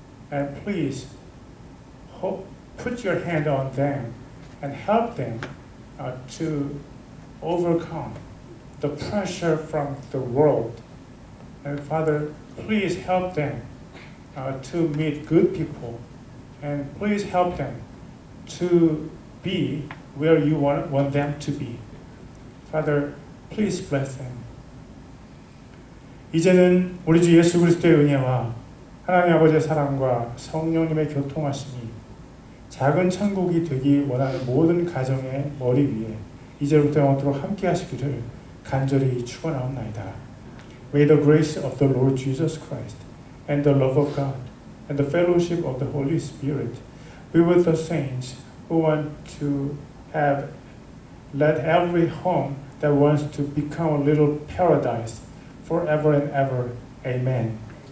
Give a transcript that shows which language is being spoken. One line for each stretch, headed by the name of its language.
English: And please put your hand on them and help them to overcome the pressure from the world. And Father, please help them to meet good people. And please help them to be where you want them to be. Father, please bless them.
Korean: 이제는 우리 주 예수 그리스도의 은혜와 하나님 아버지의 사랑과 성령님의 교통하심이 작은 천국이 되기 원하는 모든 가정의 머리 위에 이제부터 영원토록 함께 하시기를 간절히 축원하옵나이다.
English: May the grace of the Lord Jesus Christ and the love of God and the fellowship of the Holy Spirit be with the saints who want to have let every home that wants to become a little paradise forever and ever. Amen.